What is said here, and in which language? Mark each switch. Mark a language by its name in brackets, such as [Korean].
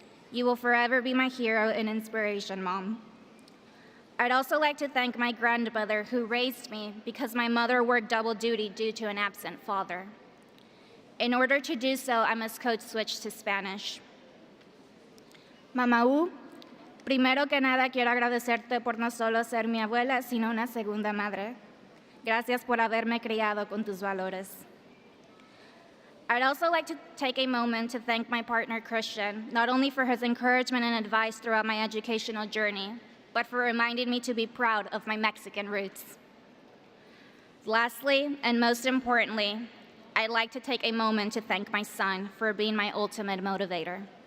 [English] You will forever be my hero and inspiration, Mom. I'd also like to thank my grandmother who raised me because my mother worked double duty due to an absent father. In order to do so, I must code switch to Spanish. [Spanish] Mamá U, primero que nada quiero agradecerte por no solo ser mi abuela, sino una segunda madre. Gracias por haberme criado con tus valores. [English] I'd also like to take a moment to thank my partner, Christian, not only for his encouragement and advice throughout my educational journey, but for reminding me to be proud of my Mexican roots. Lastly, and most importantly, I'd like to take a moment to thank my son for being my ultimate motivator.